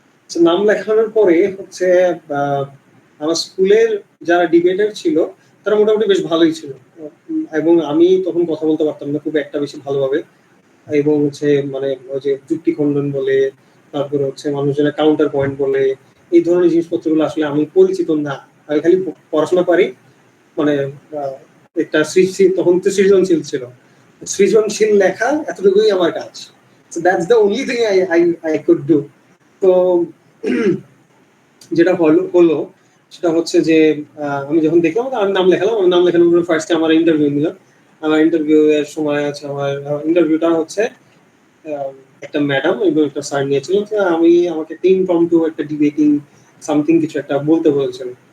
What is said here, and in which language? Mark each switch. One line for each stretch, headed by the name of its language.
Bangla: নাম লেখানোর পরে হচ্ছে আমার স্কুলের যারা ডিবেটার ছিল তারা মোটামুটি বেশ ভালোই ছিল, এবং আমি তখন কথা বলতে পারতাম না খুব একটা বেশি ভালোভাবে, এবং হচ্ছে মানে ওই যে যুক্তি খণ্ডন বলে, তারপরে হচ্ছে মানুষজনের কাউন্টার পয়েন্ট বলে, এই ধরনের জিনিসপত্রগুলো আসলে আমি পরিচিত না। আমি খালি পড়াশোনা পারি, মানে একটা তখন তো সৃজনশীল ছিল, সৃজনশীল লেখা এতটুকুই আমার কাজ।
English: So that's the only thing I could do.
Bangla: তো যেটা হলো সেটা হচ্ছে যে আমি যখন দেখলাম আমি নাম লেখালাম, আমি নাম লেখানোর পর ফার্স্টে আমার ইন্টারভিউ নিলাম। আমার ইন্টারভিউ এর সময় আছে, আমার ইন্টারভিউটা হচ্ছে একটা ম্যাডাম এবং একটা স্যার নিয়েছিল। আমাকে একটা ইমপ্রম্পটু একটা ডিবেটিং সামথিং কিছু একটা বলতে বলেছিল।